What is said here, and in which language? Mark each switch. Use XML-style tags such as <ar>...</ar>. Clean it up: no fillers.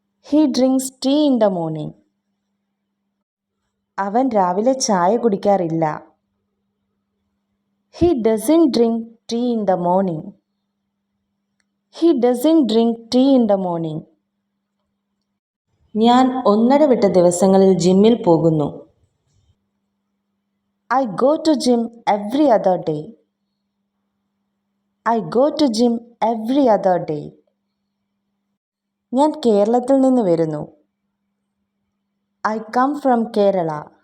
<en>He drinks tea in the morning.</en> <ml>അവൻ രാവിലെ ചായ കുടിക്കാറില്ല.</ml> <en>He doesn't drink tea in the morning. He doesn't drink tea in the morning.</en> <ml>ഞാൻ ഒന്നിടവിട്ട ദിവസങ്ങളിൽ ജിമ്മിൽ പോകുന്നു.</ml> <en>I go to gym every other day. I go to gym every other day.</en> <ml>ഞാൻ കേരളത്തിൽ നിന്ന് വരുന്നു.</ml> <en>I come from Kerala.</en>